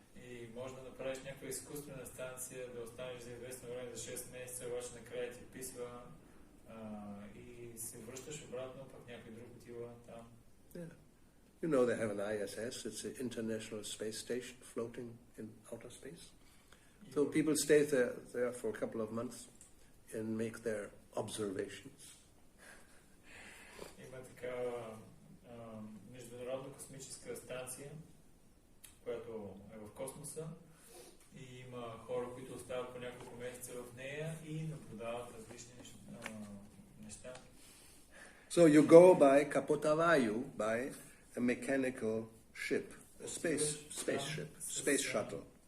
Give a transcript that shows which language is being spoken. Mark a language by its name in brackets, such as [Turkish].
[Bulgarian] И може да направиш някаква изкуствена станция, да останеш за известно време, за 6 месеца, обаче накрая ти писва и се връщаш обратно, пък някой друг отива там. [English] Yeah. You know they have an ISS, it's an International Space Station floating in outer space. So people stay there for a couple of months and make their observations. [Bulgarian] Има такава международна космическа станция, която е в космоса и има хора, които остават по няколко месеца в нея и наблюдават различни неща. [English] So you go by Kapotavayu, by a mechanical ship, a space shuttle.